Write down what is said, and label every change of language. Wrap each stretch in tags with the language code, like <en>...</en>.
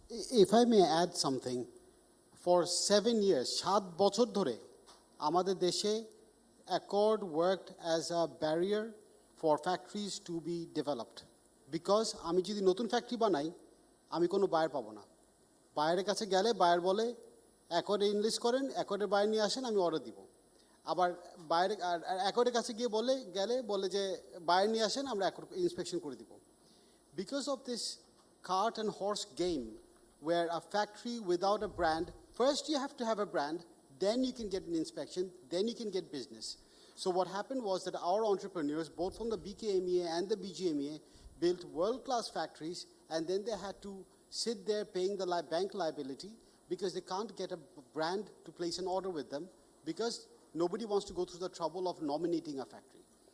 <en>If I may add something, for 7 years,</en> <bn>7 বছর ধরে আমাদের দেশে</bn> <en>Accord worked as a barrier for factories to be developed.</en> <bn>Because আমি যদি নতুন ফ্যাক্টরি বানাই আমি কোনো বায়ার পাবো না, বায়ারের কাছে গেলে বায়ার বলে অ্যাকর্ডে ইনলিস্ট করেন, অ্যাকর্ডের বায়ার নিয়ে আসেন, আমি অর্ডার দিব। আবার বায়ার অ্যাকর্ডের কাছে গিয়ে বলে যে বায়ার নিয়ে আসেন, আমরা অ্যাকর্ড ইন্সপেকশন করে দিব।</bn> <en>Because of this cart and horse game, where a factory without a brand, first you have to have a brand, then you can get an inspection, then you can get business. So what happened was that our entrepreneurs, both from the BKMEA and the BGMEA, built world-class factories, and then they had to sit there paying the bank liability because they can't get a brand to place an order with them because nobody wants to go through the trouble of nominating a factory.</en>